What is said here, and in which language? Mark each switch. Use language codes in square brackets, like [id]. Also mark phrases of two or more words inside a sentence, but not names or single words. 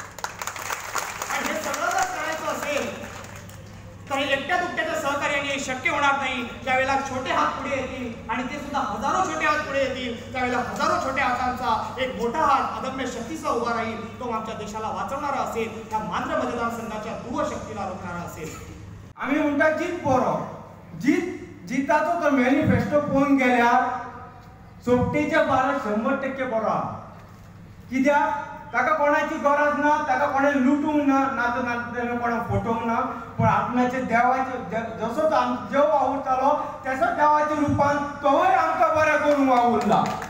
[mr] आणि हे सगळं जर करायचं असेल तर एकट्या दुकट्याच्या सहकार्याने शक्य होणार नाही। ज्यावेळेला छोटे हात पुढे येतील आणि ते सुद्धा हजारो छोटे हात पुढे येतील त्यावेळेला हजारो छोट्या हातांचा एक मोठा हात अदम्य शक्तीचा उभा राहील, तो आमच्या देशाला वाचवणारा असेल, त्या मांजरे मतदारसंघाच्या ध्रुव शक्तीला रोखणारा असेल। [kok] आम्ही म्हणता जित बरो जिताचो तो मॅनिफेस्टो पळोवन गेल्यार सोबतेच्या बारा 100% बरो आहा। कित्याक ताका कोणाची गरज ना, ताका कोणें लुटूंक ना, ना कोणाक फटोवंक ना, पण आपणाचे देवाचे जसो जो वावुरतालो तसो देवाच्या रुपान तोय आमकां बरें करून वावुरला।